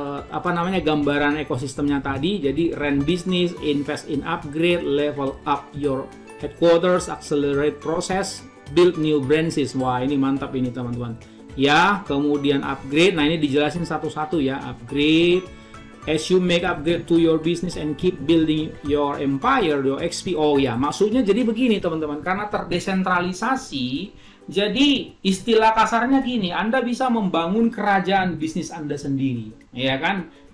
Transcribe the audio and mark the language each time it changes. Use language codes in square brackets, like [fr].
[id] Apa namanya gambaran ekosistemnya tadi. Jadi [en] run business, invest in upgrade, level up your headquarters, accelerate process, build new branches. [id] Wah ini mantap ini teman-teman ya. Kemudian upgrade, nah ini dijelasin satu-satu ya. [en] Upgrade as you make upgrade to your business and keep building your empire, your XP. [id] Oh ya, maksudnya jadi begini teman-teman, karena terdesentralisasi, jadi istilah kasarnya gini, Anda bisa membangun kerajaan bisnis Anda sendiri ya kan.